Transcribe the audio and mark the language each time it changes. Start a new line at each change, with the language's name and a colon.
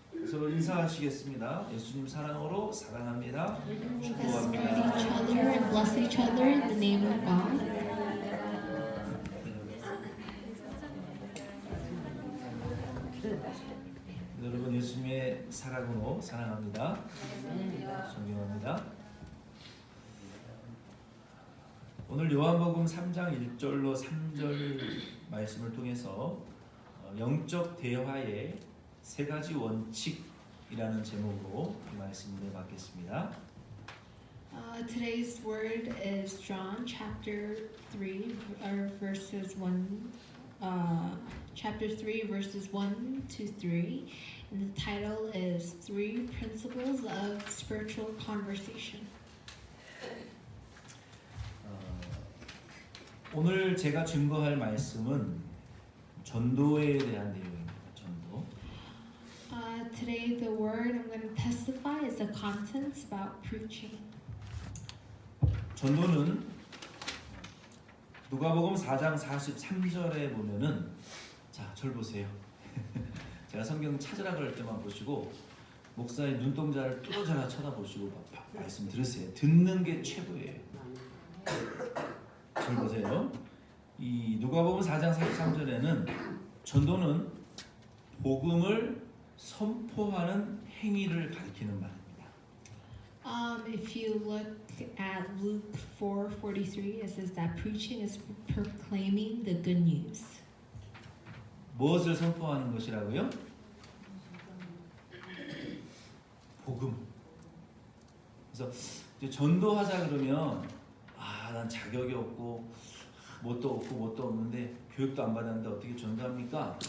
Korean: 서로 인사하시겠습니다. 예수님 사랑으로 사랑합니다.
English: Let's greet
Korean: 축복합니다.
English: each other and bless each other in the name of God.
Korean: 여러분 예수님의 사랑으로 사랑합니다. 존경합니다. 오늘 요한복음 3장 1절로 3절 말씀을 통해서 영적 대화의 세 가지 원칙이라는 제목으로 이 말씀을 내받겠습니다.
English: Today's word is John chapter 3 or verses 1 chapter 3 verses 1 to 3 and the title is Three Principles of Spiritual Conversation.
Korean: 오늘 제가 증거할 말씀은 전도에 대한 내용입니다. 전도.
English: Today the word I'm going to testify is the contents about preaching.
Korean: 전도는 누가복음 4장 43절에 보면은 자, 절 보세요. 제가 성경 찾으라 그럴 때만 보시고 목사의 눈동자를 뚫어져라 쳐다보시고 말씀 들으세요. 듣는 게 최고예요. 절 보세요. 이 누가복음 4장 43절에는 전도는 복음을 선포하는 행위를 가리키는 말입니다.
English: If you look at Luke 4:43, it says that preaching is proclaiming the good news.
Korean: 무엇을 선포하는 것이라고요? 복음. 그래서 이제 전도하자 그러면 난 자격이 없고 뭣도 없는데 교육도 안 받았는데 어떻게 전도합니까?